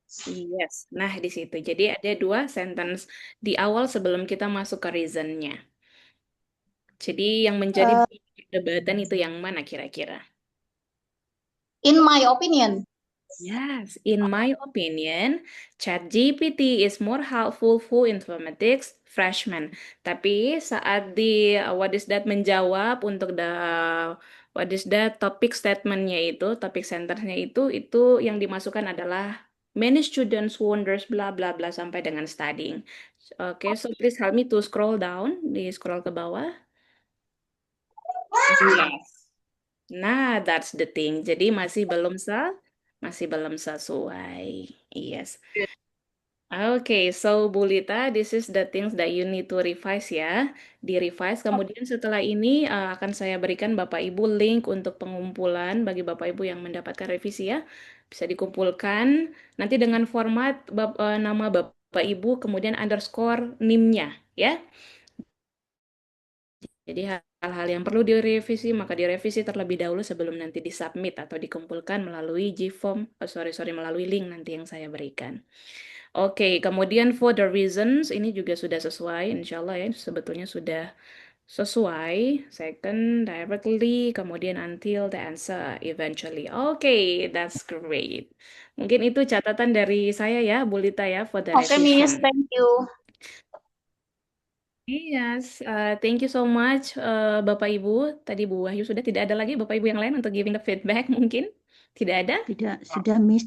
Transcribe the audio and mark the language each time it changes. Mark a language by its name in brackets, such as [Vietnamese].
[Indonesian] Yes. Nah, di situ. Jadi ada dua sentence di awal sebelum kita masuk ke reason-nya. Jadi yang menjadi perdebatan itu yang mana kira-kira? [English] In my opinion. Yes, in my opinion, ChatGPT is more helpful for informatics freshmen. [Indonesian] Tapi saat di [English] what is that [Indonesian] menjawab untuk [English] what is that topic [Indonesian] statementnya itu, topic centernya itu yang dimasukkan adalah [English] many students wonders bla bla [Indonesian] bla sampai dengan studying. [English] Oke, so please help me to scroll down, [Indonesian] di scroll ke bawah. [English] Yes. Nah, that's the thing. [Indonesian] Jadi masih belum sesuai. [English] Yes. Okay, so Bu Lita, this is the things that you need to revise ya. [Indonesian] Di-revise. Kemudian setelah ini akan saya berikan Bapak Ibu link untuk pengumpulan bagi Bapak Ibu yang mendapatkan revisi ya. Bisa dikumpulkan nanti dengan format nama Bapak Ibu kemudian underscore NIM-nya ya. Jadi hal-hal yang perlu direvisi, maka direvisi terlebih dahulu sebelum nanti disubmit atau dikumpulkan melalui Gform, melalui link nanti yang saya berikan. Oke, kemudian [English] for the reasons, [Indonesian] ini juga sudah sesuai, insya Allah ya, sebetulnya sudah sesuai. [English] Second, directly, kemudian until the answer eventually. Oke, that's great. [Indonesian] Mungkin itu catatan dari saya ya, Bu Lita ya, [English] for the Okay, Miss. revision. Thank you. Yes, thank you so much Bapak Ibu. [Indonesian] Tadi Bu Wahyu sudah tidak ada lagi Bapak Ibu yang lain untuk [English] giving the feedback [Indonesian] mungkin? Tidak ada? Tidak, sudah Miss.